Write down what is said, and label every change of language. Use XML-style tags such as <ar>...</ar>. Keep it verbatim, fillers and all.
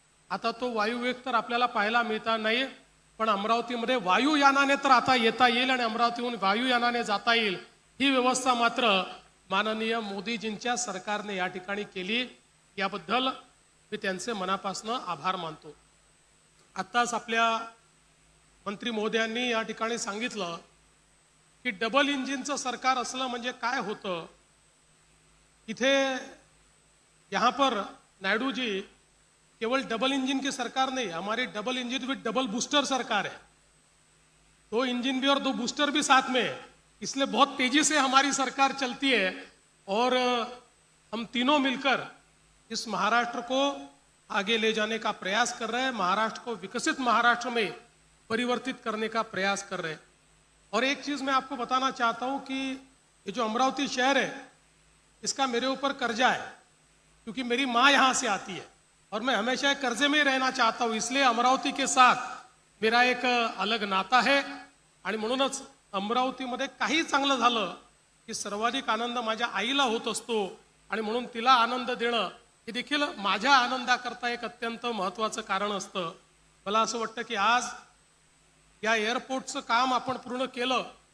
<mr>आता तो वायुवेग तर आपल्याला पाहायला मिळता नाही, पण अमरावतीमध्ये वायुयानाने तर आता येता येईल आणि अमरावतीहून वायुयानाने जाता येईल, ही व्यवस्था मात्र माननीय मोदीजींच्या सरकारने या ठिकाणी केली, याबद्दल मी त्यांचे मनापासून आभार मानतो. आत्ताच आपल्या मंत्री महोदयांनी या ठिकाणी सांगितलं की डबल इंजिनचं सरकार असलं म्हणजे काय होतं. इथे</mr> <hi>यहाँ पर नायडू जी, केवल डबल इंजन की सरकार नहीं, हमारी double engine with double booster सरकार है. दो इंजन भी और दो बूस्टर भी साथ में है, इसलिए बहुत तेज़ी से हमारी सरकार चलती है और हम तीनों मिलकर इस महाराष्ट्र को आगे ले जाने का प्रयास कर रहे हैं, महाराष्ट्र को विकसित महाराष्ट्र में परिवर्तित करने का प्रयास कर रहे हैं. और एक चीज़ मैं आपको बताना चाहता हूँ कि ये जो अमरावती शहर है, इसका मेरे ऊपर कर्जा है, क्योंकि मेरी माँ यहाँ से आती है और मैं हमेशा कर्जे में ही रहना चाहता हूँ, इसलिए अमरावती के साथ मेरा एक अलग नाता है.</hi> <mr>आणि म्हणूनच अमरावतीमध्ये काही चांगलं झालं की सर्वाधिक आनंद माझ्या आईला होत असतो, आणि म्हणून तिला आनंद देणं हे देखील माझ्या आनंदाकरता एक अत्यंत महत्त्वाचं कारण असतं. मला असं वाटतं की आज या एअरपोर्टचं काम आपण पूर्ण केलं.</mr>